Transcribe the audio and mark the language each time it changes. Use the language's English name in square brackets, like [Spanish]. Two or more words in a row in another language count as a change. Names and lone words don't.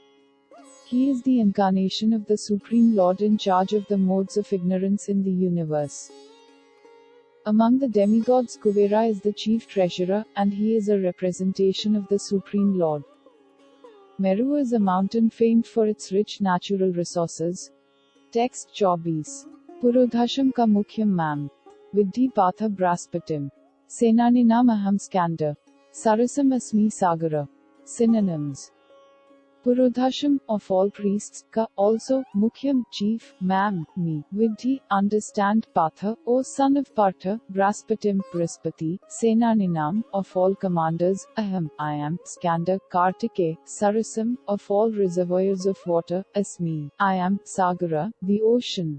[English] He is the incarnation of the Supreme Lord in charge of the modes of ignorance in the universe. Among the demigods, Kuvera is the chief treasurer, and he is a representation of the Supreme Lord. Meru is a mountain famed for its rich natural resources. Text 24. [Sanskrit] पुरोधसां च मुख्यं मां. विद्धि पार्थ बृहस्पतिम्। सेनानीनाम् अहं स्कन्दः. सरसाम् अस्मि सागरः. [English] Synonyms. Purodhasham, of all priests, ka, also, Mukhyam, chief, mam, me, Vidhi, understand, Patha, O son of Partha, Braspatim, Brihaspati, Senaninam, of all commanders, Aham, I am, Skanda, Kartike, Sarasam, of all reservoirs of water, Asmi, I am, Sagara, the ocean.